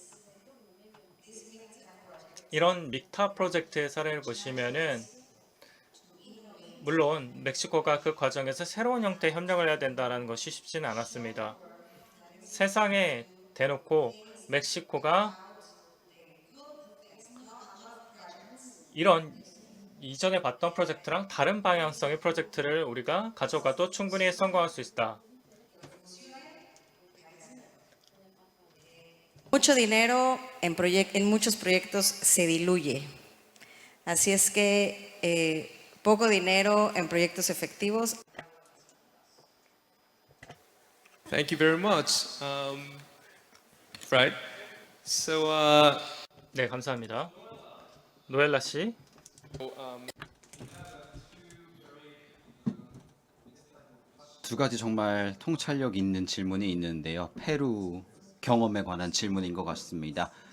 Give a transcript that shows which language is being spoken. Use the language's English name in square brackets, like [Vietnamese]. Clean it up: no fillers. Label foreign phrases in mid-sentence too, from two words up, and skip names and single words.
[Korean] 이런 믹타 프로젝트의 사례를 보시면은 물론 멕시코가 그 과정에서 새로운 형태의 협력을 해야 된다는 것이 쉽지는 않았습니다. 세상에 대놓고 멕시코가 이런 이전에 봤던 프로젝트랑 다른 방향성의 프로젝트를 우리가 가져가도 충분히 성공할 수 있다. [Spanish] Mucho dinero en muchos proyectos se diluye. Así es que poco dinero en proyectos efectivos. [English] thank you very much. Right. So, [Korean] 네, 감사합니다. 노엘라 씨. 두 가지 정말 통찰력 있는 질문이 있는데요. 페루 경험에 관한 질문인 것 같습니다.